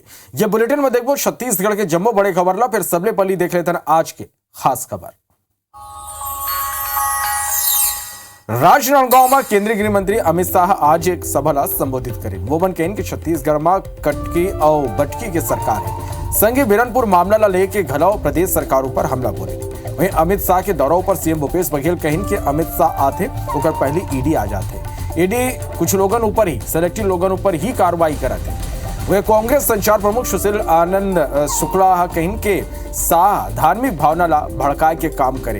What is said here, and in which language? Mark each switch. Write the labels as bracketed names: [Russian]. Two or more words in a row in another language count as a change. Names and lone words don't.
[Chhattisgarhi] ये बुलेटिन में देखो छत्तीसगढ़ के जम्मो बड़े खबर ला, फिर सबले पहली देख लेते हैं आज के खास खबर। राजनांदगांव में केंद्रीय गृह मंत्री अमित शाह आज एक सभा ला संबोधित करे। वो मन कहन कि छत्तीसगढ़ में कटकी और बटकी के सरकार है, संगे बिरनपुर मामला ला लेके घलाव प्रदेश सरकार ऊपर हमला बोले। वहीं अमित शाह के दौरा पर सीएम भूपेश बघेल कहन कि अमित शाह आते ओकर पहले ईडी आ जाते। ईडी कुछ लोगन ऊपर ही, सेलेक्टिव लोगन ऊपर ही कार्रवाई करते। वह कांग्रेस संचार प्रमुख सुशील आनंद शुक्ला कहन के शाह धार्मिक भावना ला भड़काए के काम करे।